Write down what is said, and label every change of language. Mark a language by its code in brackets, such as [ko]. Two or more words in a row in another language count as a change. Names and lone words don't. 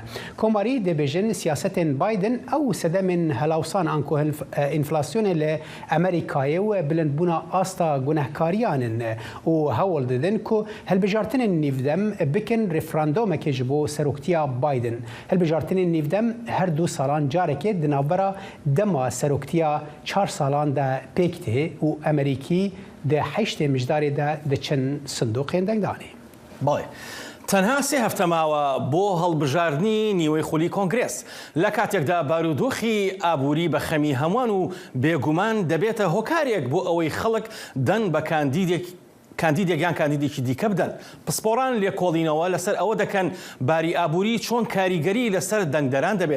[ku] Komarî dibêjin siyasetên Biden ew sedemên helawsan an ku enflasyonê li Amerîkayê û bilindbûna asta gunehkariyan in û hewl didin ku hilbijartinên nîvdem bikin referandumekê ji bo seroktiya Biden. Hilbijartinên nîvdem her du salan carekê di navbera dema seroktiya 4 salan de pêk tê û Amerîkî di heştê mijdarê de diçin sindoqên dengdanê. [ckb] بەڵێ. تەنها سێ هەفتە ماوە بۆ هەڵبژاردنی نیوەی خولی کۆنگرێس لە کاتێکدا بارودۆخی ئابووری بە خەمی هەمووان و بێگومان دەبێتە هۆکارێک بۆ ئەوەی خەڵک دەن بە کاندیدێکیان کاندیدێکی دیکە بدەن. پسپۆران لێکۆڵینەوە لەسەر ئەوە دەکەن باری ئابووری چۆن کاریگەری لەسەر دەنگدەران دەبێت.